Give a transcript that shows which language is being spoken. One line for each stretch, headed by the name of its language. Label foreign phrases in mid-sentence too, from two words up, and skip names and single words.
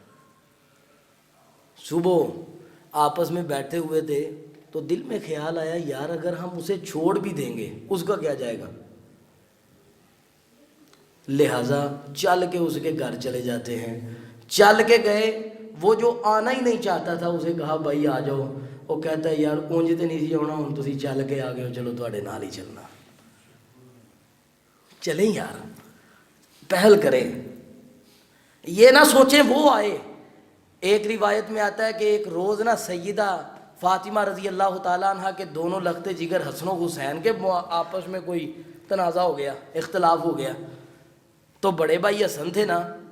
Urdu: صبح آپس میں بیٹھے ہوئے تھے تو دل میں خیال آیا یار اگر ہم اسے چھوڑ بھی دیں گے اس کا کیا جائے گا، لہٰذا چل کے اس کے گھر چلے جاتے ہیں۔ چل کے گئے، وہ جو آنا ہی نہیں چاہتا تھا اسے کہا بھائی آ جاؤ، وہ کہتا ہے یار
Punjabi: اونج تے نہیں سی آنا، ہوں تسی چل کے آ گئے ہو، چلو تواڈے نال ہی چلنا،
Urdu: چلیں یار پہل کریں، یہ نہ سوچیں وہ آئے۔ ایک روایت میں آتا ہے کہ ایک روز نا سیدہ فاطمہ رضی اللہ تعالیٰ عنہ کے دونوں لختے جگر حسن و حسین کے آپس میں کوئی تنازع ہو گیا، اختلاف ہو گیا، تو بڑے بھائی حسن تھے نا،